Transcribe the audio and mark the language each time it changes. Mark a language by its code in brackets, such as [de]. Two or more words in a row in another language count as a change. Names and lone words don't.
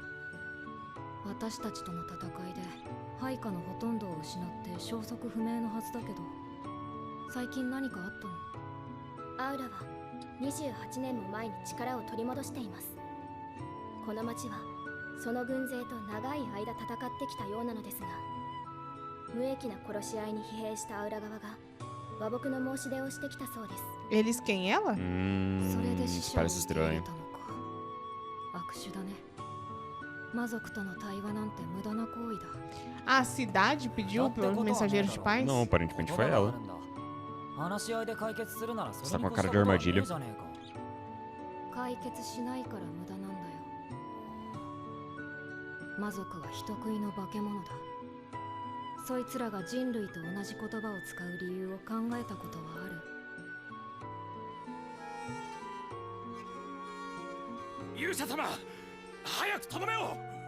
[ja] 私たちとの戦いで配下のほとんどを失って消息不明のはずだけど、最近何かあったの？アウラは28年も前に力を取り戻しています。この町はその軍勢と長い間戦ってきたようなのですが、無益な殺し合いに疲弊したアウラ側が和睦の申し出をしてきたそうです。 [pt] Eles quem ela? [ja] それで死者を [pt] Parece [ja] 受け入れ [pt] estranho. [ja] たのか。悪手だね。魔族との対話なんて無駄な行為だ。 [pt] A cidade pediu pro mensageiro de paz? Não, aparentemente foi ela. [ja] 話し合いで解決するなら [pt] Você tá com a cara de armadilha. [ja] 解決しないから無駄なんだよ。魔族は人食いの化け物だ。そいつらが人類と同じ言葉を使う理由を考えたことはある。勇者様、早くとどめを。